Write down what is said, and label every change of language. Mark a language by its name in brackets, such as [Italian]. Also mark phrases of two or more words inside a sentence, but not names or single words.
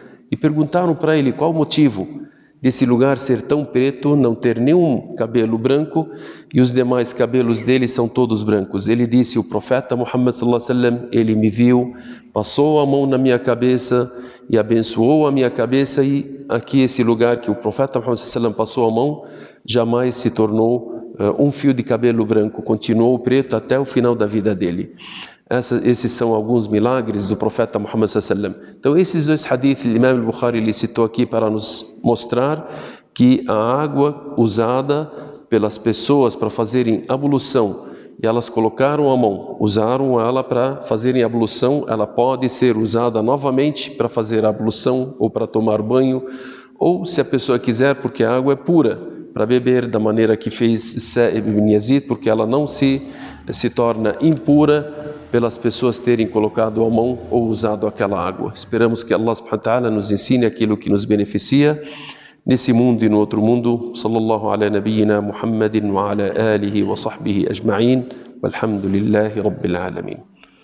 [Portuguese] E perguntaram para ele qual o motivo desse lugar ser tão preto, não ter nenhum cabelo branco e os demais cabelos dele são todos brancos. Ele disse, o profeta Muhammad [Arabic] صلى الله عليه وسلم, [Portuguese] ele me viu, passou a mão na minha cabeça e abençoou a minha cabeça, e aqui esse lugar que o profeta Muhammad [Arabic] صلى الله عليه وسلم [Portuguese] passou a mão jamais se tornou um fio de cabelo branco, continuou preto até o final da vida dele. Esses são alguns milagres do profeta Muhammad [Arabic] صلى الله عليه وسلم. [Portuguese] Então esses dois hadiths, o Imam al-Bukhari ele citou aqui para nos mostrar que a água usada pelas pessoas para fazerem ablução, e elas colocaram a mão, usaram ela para fazerem ablução, ela pode ser usada novamente para fazer a ablução ou para tomar banho, ou se a pessoa quiser, porque a água é pura, para beber da maneira que fez Sa'ib ibn Yazid, porque ela não se torna impura pelas pessoas terem colocado a mão ou usado aquela água. Esperamos que Allah [Arabic] سبحانه وتعالى [Portuguese] nos ensine aquilo que nos beneficia nesse mundo e no outro mundo. [Arabic] صلى الله على نبينا محمد وعلى آله وصحبه أجمعين. والحمد لله رب العالمين.